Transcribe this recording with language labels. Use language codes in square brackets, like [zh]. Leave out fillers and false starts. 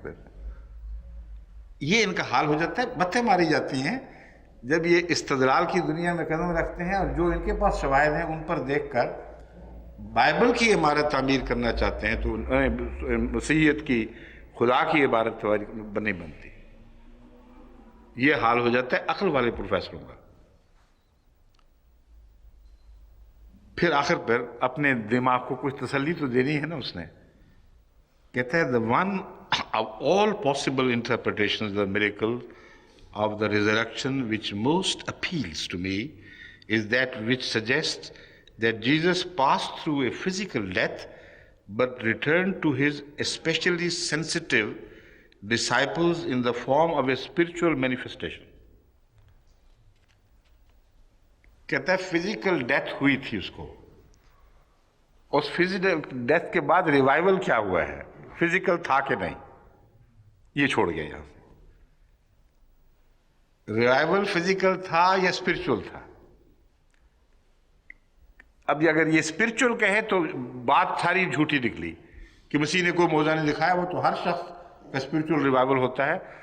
[ur] پھر یہ ان کا حال ہو جاتا ہے. بتیں ماری جاتی ہیں جب یہ استدلال کی دنیا میں قدم رکھتے ہیں، اور جو ان کے پاس شواہد ہیں ان پر دیکھ کر بائبل کی عمارت تعمیر کرنا چاہتے ہیں، تو مسیحیت کی خدا کی عبارت نہیں بنتی. یہ حال ہو جاتا ہے عقل والے پروفیسروں کا. پھر آخر پر اپنے دماغ کو کچھ تسلی تو دینی ہے نا اس نے. کہتا ہے [en] the one of all possible interpretations of the miracle of the resurrection which most appeals to me is that which suggests that Jesus passed through a physical death but returned to his especially sensitive disciples in the form of a spiritual manifestation. [ur] کہتا ہے physical death ہوئی تھی اس کو، اس physical death کے بعد revival کیا ہوا ہے، فزیکل تھا کہ نہیں، یہ چھوڑ گیا یہاں سے. ریوائول فزیکل تھا یا اسپرچول تھا؟ اب اگر یہ اسپرچول کہے تو بات ساری جھوٹی نکلی کہ مسیح نے کوئی معجزہ نہیں دکھایا. وہ تو ہر شخص کا اسپرچول ریوائول ہوتا ہے.